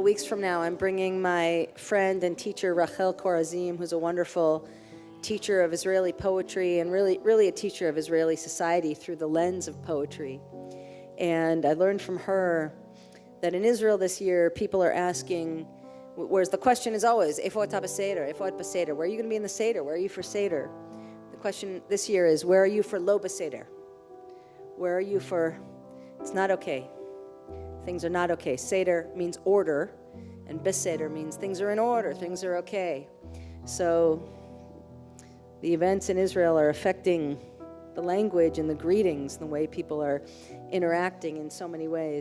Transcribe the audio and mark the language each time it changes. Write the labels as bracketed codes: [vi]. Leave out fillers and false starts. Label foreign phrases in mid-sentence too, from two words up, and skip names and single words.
[en] weeks from now I'm bringing my friend and teacher Rachel Korazim, who's a wonderful teacher of Israeli poetry and really a teacher of Israeli society through the lens of poetry. And I learned from her that in Israel this year people are asking, whereas the question is always, [he] איפה הסדר, איפה בסדר, [en] where are you going to be in the Seder? Where are you for Seder? The question this year is, where are you for [he] לא בסדר? [en] Where are you for, it's not okay. Things are not okay. Seder means order, and b'Seder means things are in order, things are okay. So the events in Israel are affecting the language and the greetings, and the way people are interacting in so many ways.